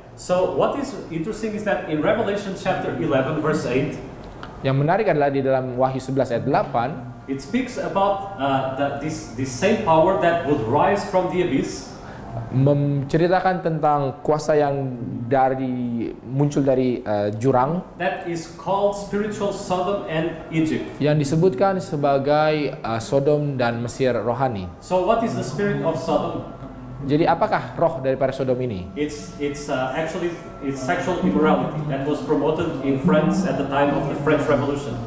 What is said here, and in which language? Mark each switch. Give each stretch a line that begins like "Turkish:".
English: So what is interesting is that in Revelation chapter 11 verse 8,
Indonesian: Yang menarik adalah di dalam Wahyu 11 ayat 8,
English: it speaks about this same power that would rise from the abyss,
Indonesian: menceritakan tentang kuasa yang muncul dari jurang
English: that is called spiritual Sodom and Egypt.
Indonesian: yang disebutkan sebagai Sodom dan Mesir rohani.
English: So what is the spirit of Sodom?
Indonesian: Jadi apakah roh daripada Sodom ini?
English: It's actually sexual immorality that was promoted in France at the time of the French Revolution.